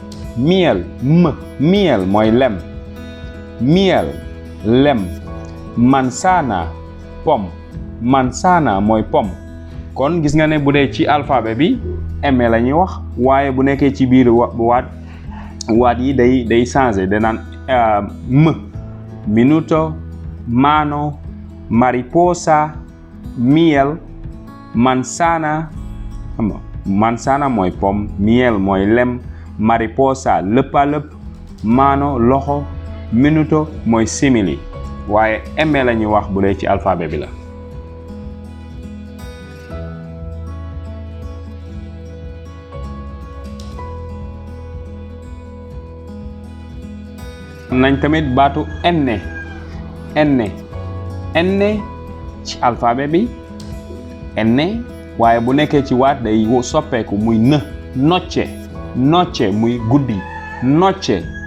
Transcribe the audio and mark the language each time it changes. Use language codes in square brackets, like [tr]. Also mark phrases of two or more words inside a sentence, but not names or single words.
[wo] mooy lem manzana mooy pomme kon gis nga ne bu dee ci alphabet bi m la ñuy wax waaye bu nekkee ci biir waat yi day changer danaan [es] minuto mano mariposa miel manzana [wo] mooy pomme miel mooy lem mariposa lëppalëpp mano loxo minuto mooy simili waaye m la ñuy wax bu dee ci alphabet bi la nañ tamit baatu enne ci alphabet bi enne waaye bu nekkee ci waat day soppeeku muy nocce muy guddi nocce